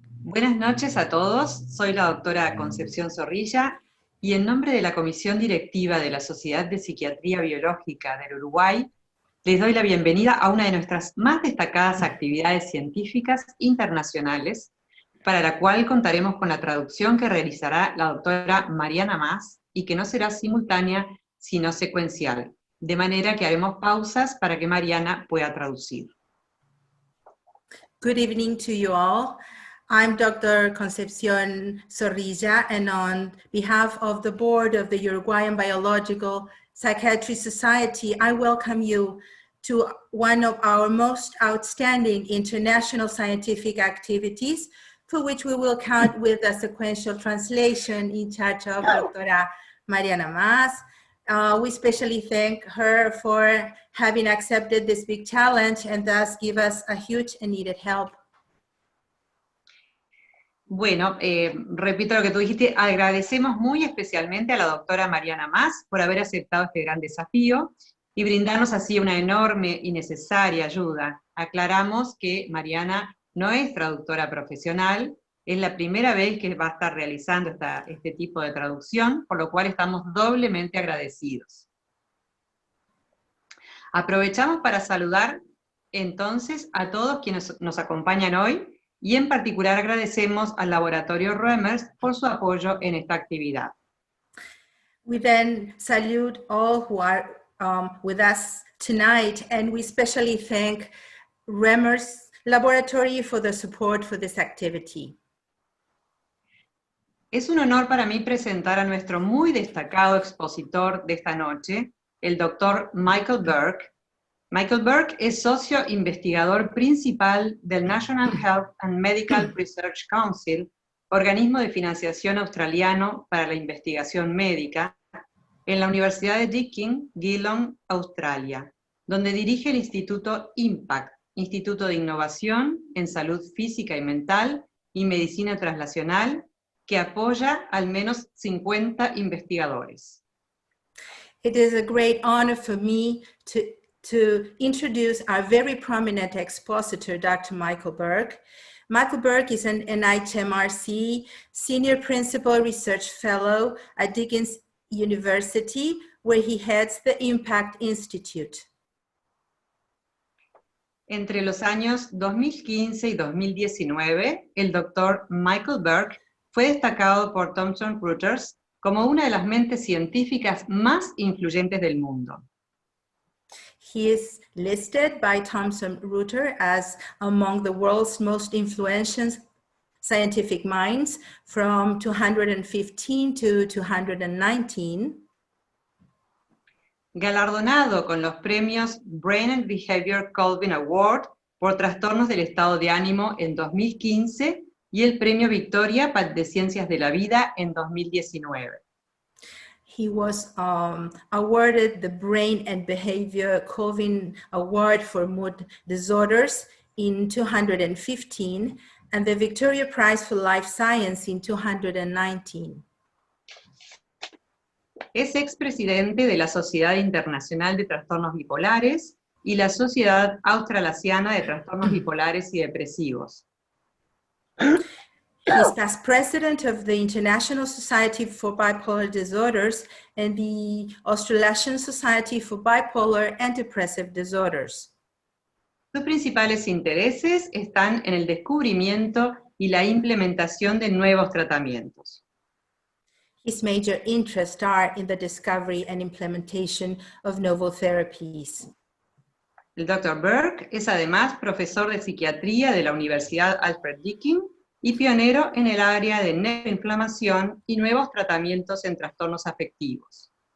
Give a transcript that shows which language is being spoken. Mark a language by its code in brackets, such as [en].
[es] Buenas noches a todos, soy la doctora Concepción Zorrilla y en nombre de la Comisión Directiva de la Sociedad de Psiquiatría Biológica del Uruguay, les doy la bienvenida a una de nuestras más destacadas actividades científicas internacionales, para la cual contaremos con la traducción que realizará la doctora Mariana Mas y que no será simultánea, sino secuencial, de manera que haremos pausas para que Mariana pueda traducir. [en] Good evening to you all. I'm Dr. Concepción Zorrilla, and on behalf of the board of the Uruguayan Biological Psychiatry Society, I welcome you to one of our most outstanding international scientific activities, for which we will count with a sequential translation in charge of Dra. Mariana Mas. We especially thank her for having accepted this big challenge and thus give us a huge and needed help. [es] Bueno, repito lo que tú dijiste, agradecemos muy especialmente a la doctora Mariana Mas por haber aceptado este gran desafío y brindarnos así una enorme y necesaria ayuda. Aclaramos que Mariana no es traductora profesional, es la primera vez que va a estar realizando este tipo de traducción, por lo cual estamos doblemente agradecidos. Aprovechamos para saludar entonces a todos quienes nos acompañan hoy, y en particular agradecemos al Laboratorio Reimers por su apoyo en esta actividad. [en] We then salute all who are with us tonight, and we especially thank Reimers Laboratory for the support for this activity. [es] Es un honor para mí presentar a nuestro muy destacado expositor de esta noche, el doctor Michael Berk. Michael Berk es socio investigador principal del National Health and Medical Research Council, organismo de financiación australiano para la investigación médica, en la Universidad de Deakin, Geelong, Australia, donde dirige el Instituto IMPACT, Instituto de Innovación en Salud Física y Mental y Medicina Traslacional, que apoya al menos 50 investigadores. [en] It is a great honor for me to introduce our very prominent expositor, Dr. Michael Berk. Michael Berk is an NIHMRC Senior Principal Research Fellow at Deakin University, where he heads the Impact Institute. [es] Entre los años 2015 y 2019, el doctor Michael Berk fue destacado por Thomson Reuters como una de las mentes científicas más influyentes del mundo. [en] He is listed by Thomson Reuters as among the world's most influential scientific minds from 215 to 219. [es] Galardonado con los premios Brain and Behavior Colvin Award por Trastornos del Estado de Ánimo en 2015 y el Premio Victoria de Ciencias de la Vida en 2019. [en] He was awarded the Brain and Behavior Colvin Award for Mood Disorders in 215 and the Victoria Prize for Life Science in 219. [es] Es expresidente de la Sociedad Internacional de Trastornos Bipolares y la Sociedad Australasiana de Trastornos Bipolares y Depresivos. [en] He's past president of the International Society for Bipolar Disorders and the Australasian Society for Bipolar and Depressive Disorders. [es] Sus principales intereses están en el descubrimiento y la implementación de nuevos tratamientos. [en] His major interests are in the discovery and implementation of novel therapies. [es] El Dr. Berk es además profesor de psiquiatría de la Universidad Alfred y pionero en el área de neuroinflamación y nuevos tratamientos en trastornos afectivos.